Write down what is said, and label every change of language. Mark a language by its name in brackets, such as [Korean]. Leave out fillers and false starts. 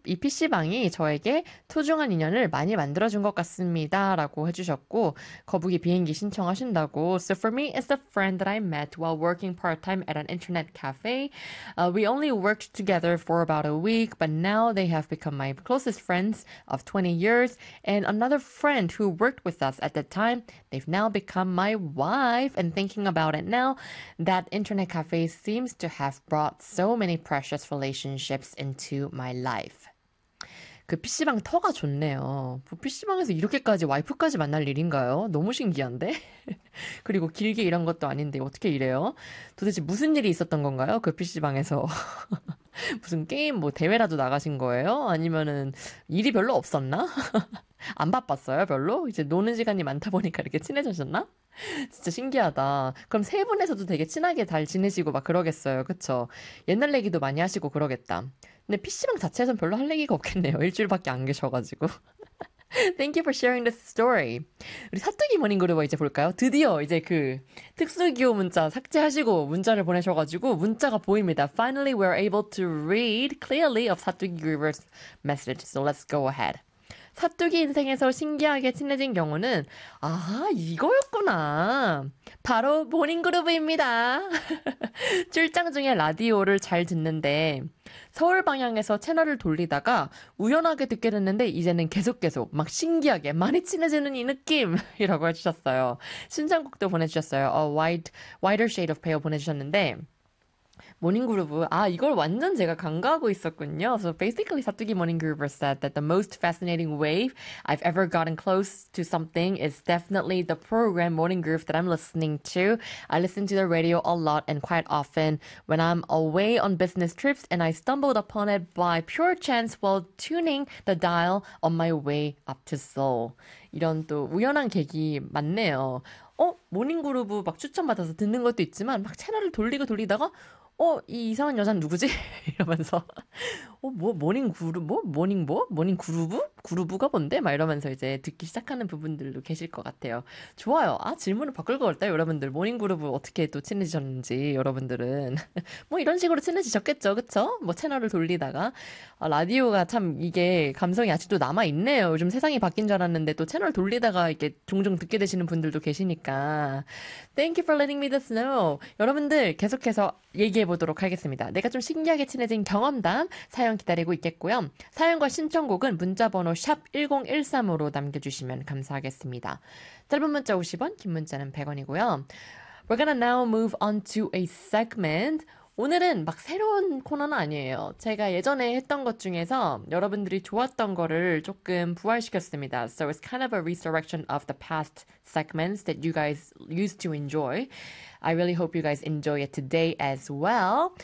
[Korean] 이 PC방이 저에게 소중한 인연을 많이 만들어준 것 같습니다라고 해주셨고, 거북이 비행기 신청하신다고. [English] So for me, it's a friend that I met while working part-time at an internet cafe. We only worked together for about a week, but now they have become my closest friends of 20 years. And another friend who worked with us at the time, they've now become my wife. And thinking about it now, that internet cafe seems to have brought so many precious relationships into my life. [Korean] 그 PC방 터가 좋네요. PC방에서 이렇게까지 와이프까지 만날 일인가요? 너무 신기한데? 그리고 길게 일한 것도 아닌데 어떻게 이래요? 도대체 무슨 일이 있었던 건가요? 그 PC방에서. 무슨 게임 뭐 대회라도 나가신 거예요? 아니면은 일이 별로 없었나? 안 바빴어요, 별로? 이제 노는 시간이 많다 보니까 이렇게 친해졌나? 진짜 신기하다. 그럼 세 분에서도 되게 친하게 잘 지내시고 막 그러겠어요. 그쵸? 옛날 얘기도 많이 하시고 그러겠다. 근데 PC방 자체에선 별로 할 얘기가 없겠네요. 일주일밖에 안 계셔가지고. [English] Thank you for sharing this story. [Korean] 우리 사뚜기 모닝그룹 이제 볼까요? 드디어 이제 그 특수기호 문자 삭제하시고 문자를 보내셔가지고 문자가 보입니다. [English] Finally, we're able to read clearly of 사뚜기그룹's message. So let's go ahead. [Korean] 사뚜기 인생에서 신기하게 친해진 경우는, 아, 이거였구나. 바로 모닝그룹입니다. 출장 중에 라디오를 잘 듣는데, 서울 방향에서 채널을 돌리다가 우연하게 듣게 됐는데, 이제는 계속 막 신기하게 많이 친해지는 이 느낌이라고 해주셨어요. 신청곡도 보내주셨어요. A wider shade of pale 보내주셨는데, 모닝그룹, 아, 이걸 완전 제가 간과하고 있었군요. [English] So basically, 사뚜기 모닝그룹 said that the most fascinating way I've ever gotten close to something is definitely the program Morning Groove that I'm listening to. I listen to the radio a lot and quite often when I'm away on business trips and I stumbled upon it by pure chance while tuning the dial on my way up to Seoul. [Korean] 이런 또 우연한 계기 맞네요. 모닝그룹 막 추천받아서 듣는 것도 있지만 막 채널을 돌리고 돌리다가 이 이상한 여잔 누구지? 이러면서 모닝 그루브가 뭔데? 막 이러면서 이제 듣기 시작하는 부분들도 계실 것 같아요. 좋아요. 아, 질문을 바꿀 걸 그랬다. 여러분들 모닝 그루브 어떻게 또 친해지셨는지 여러분들은 뭐 이런 식으로 친해지셨겠죠, 그쵸? 뭐 채널을 돌리다가 라디오가 참 이게 감성이 아직도 남아 있네요. 요즘 세상이 바뀐 줄 알았는데 또 채널 돌리다가 이렇게 종종 듣게 되시는 분들도 계시니까 [English] Thank you for letting me this know. [Korean] 여러분들 계속해서 얘기해 보도록 하겠습니다. 내가 좀 신기하게 친해진 경험담 사연 기다리고 있겠고요. 사연과 신청곡은 문자번호 #1013으로 남겨주시면 감사하겠습니다. 짧은 문자 50원, 긴 문자는 100원이고요. [English] We're gonna now move on to a segment. [Korean] 오늘은 막 새로운 코너는 아니에요. 제가 예전에 했던 것 중에서 여러분들이 좋았던 거를 조금 부활시켰습니다. [English] So it's kind of a resurrection of the past segments that you guys used to enjoy. I really hope you guys enjoy it today as well.